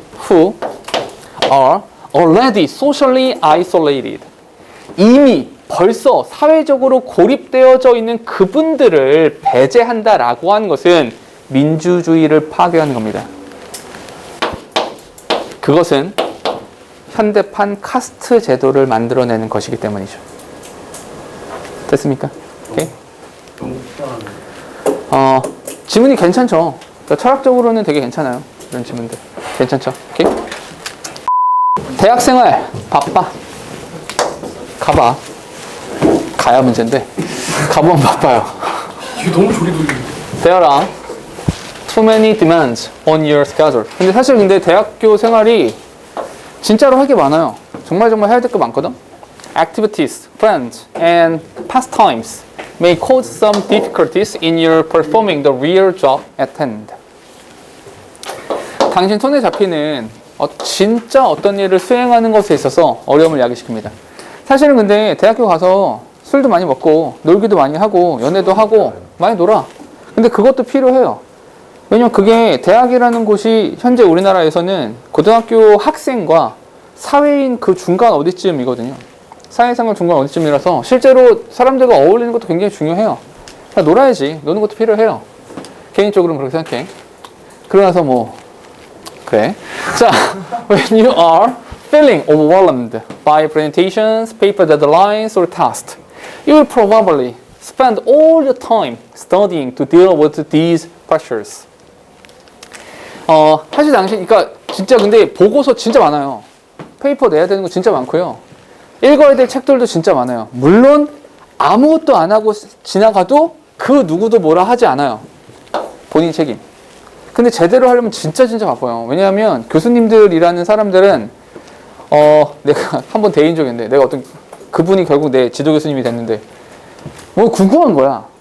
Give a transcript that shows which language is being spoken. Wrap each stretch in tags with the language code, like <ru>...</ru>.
<en>Who are already socially isolated.</en> <ko>이미 벌써 사회적으로 고립되어져 있는 그분들을 배제한다라고 하는 것은 민주주의를 파괴하는 겁니다. 그것은 현대판 카스트 제도를 만들어내는 것이기 때문이죠. 됐습니까? 오케이? 너무 불편한데. 지문이 괜찮죠? 그러니까 철학적으로는 되게 괜찮아요. 이런 지문들. 괜찮죠? 오케이? 대학생활 바빠. 가봐. 가야 문제인데 가보면 바빠요. 이게 너무 조리돌리는데.</ko> <en>There are too many demands on your schedule.</en> <ko>근데 사실 근데 대학교 생활이 진짜로 할 게 많아요. 정말 해야 될 게 많거든.</ko> <en>Activities, friends, and pastimes may cause some difficulties in your performing the real job at hand.</en> <ko>당신 손에 잡히는 진짜 어떤 일을 수행하는 것에 있어서 어려움을 야기시킵니다. 사실은 근데 대학교 가서 술도 많이 먹고 놀기도 많이 하고 연애도 하고 많이 놀아. 근데 그것도 필요해요. 왜냐면 그게 대학이라는 곳이 현재 우리나라에서는 고등학교 학생과 사회인 그 중간 어디쯤이거든요. 사회생활 중간 어디쯤이라서 실제로 사람들과 어울리는 것도 굉장히 중요해요. 그냥 놀아야지. 노는 것도 필요해요. 개인적으로는 그렇게 생각해. 그러나서 뭐 그래. 자,</ko> <en>when you are feeling overwhelmed by presentations, paper deadlines, or tasks, you will probably spend all your time studying to deal with these pressures.</en> <ko>사실 당신, 그러니까 진짜 근데 보고서 진짜 많아요. 페이퍼 내야 되는 거 진짜 많고요. 읽어야 될 책들도 진짜 많아요. 물론 아무것도 안 하고 지나가도 그 누구도 뭐라 하지 않아요. 본인 책임. 근데 제대로 하려면 진짜 바빠요. 왜냐하면 교수님들이라는 사람들은 내가 한번 대인 적이 있는데 내가 그분이 결국 내 지도 교수님이 됐는데 뭐 궁금한 거야.</ko>